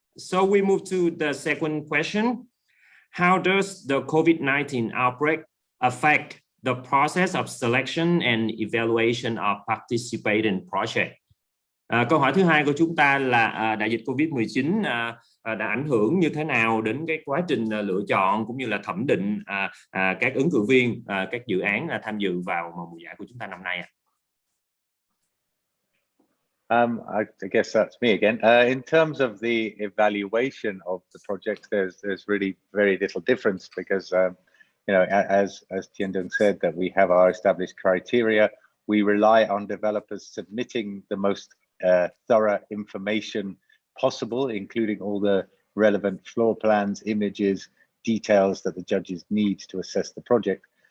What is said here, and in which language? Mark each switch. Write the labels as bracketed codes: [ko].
[en] So we move to the second question. How does the COVID-19 outbreak affect the process of selection and evaluation of participating project? [vi] Câu hỏi thứ hai của chúng ta là đại dịch COVID-19 đã ảnh hưởng như thế nào đến cái quá trình lựa chọn cũng như là thẩm định các ứng cử viên, các dự án tham dự vào mùa giải của chúng ta năm nay ạ? [en] I guess that's me again. In terms of the evaluation of the project, there's really very little difference because, you know, as Tian-Dung said, that we have our established criteria. We rely on developers submitting the most thorough information possible, including all the relevant floor plans, images, details that the judges need to assess the project.